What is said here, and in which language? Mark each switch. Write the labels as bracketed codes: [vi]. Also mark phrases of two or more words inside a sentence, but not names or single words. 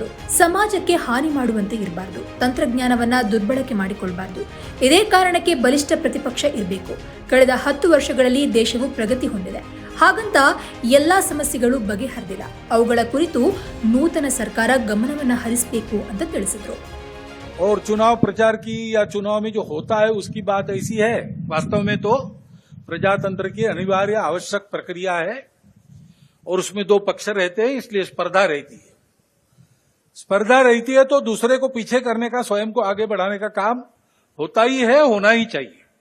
[kn] ಸಮಾಜಕ್ಕೆ ಹಾನಿ ಮಾಡುವಂತೆ ಇರಬಾರದು. ತಂತ್ರಜ್ಞಾನವನ್ನ ದುರ್ಬಳಕೆ ಮಾಡಿಕೊಳ್ಳಬಾರದು. ಇದೇ ಕಾರಣಕ್ಕೆ ಬಲಿಷ್ಠ ಪ್ರತಿಪಕ್ಷ ಇರಬೇಕು. ಕಳೆದ 10 ವರ್ಷಗಳಲ್ಲಿ ದೇಶವು ಪ್ರಗತಿ ಹೊಂದಿದೆ. ಹಾಗಂತ ಎಲ್ಲಾ ಸಮಸ್ಯೆಗಳು ಬಗೆಹರಿದಿಲ್ಲ. ಅವುಗಳ ಕುರಿತು ನೂತನ ಸರ್ಕಾರ ಗಮನವನ್ನ ಹರಿಸಬೇಕು ಅಂತ ತಿಳಿಸಿದ್ರು. [hi] और चुनाव प्रचार की या चुनाव में जो होता है उसकी बात ऐसी है, वास्तव में तो प्रजातंत्र की अनिवार्य आवश्यक प्रक्रिया है और उसमें 2 पक्ष रहते हैं, इसलिए स्पर्धा रहती है. स्पर्धा रहती है तो दूसरे को पीछे करने का, स्वयं को आगे बढ़ाने का काम होता ही है, होना ही चाहिए.